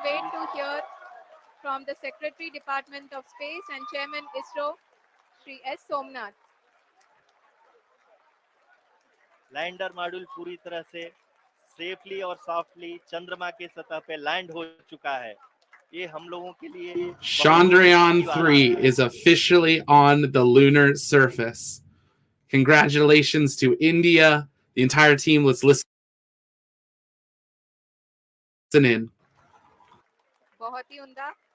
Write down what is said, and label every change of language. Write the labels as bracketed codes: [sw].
[en] wait to hear from the Secretary Department of Space and Chairman ISRO, Shri S. Somnath. [hi] Lander module पूरी तरह से safely और softly चंद्रमा के सतह पे लैंड हो चुका है। ये हम लोगों के लिए [en] Chandrayan 3 is officially on the lunar surface. Congratulations to India, the entire team. Let's listen in. [hi] बहुत ही उम्दा.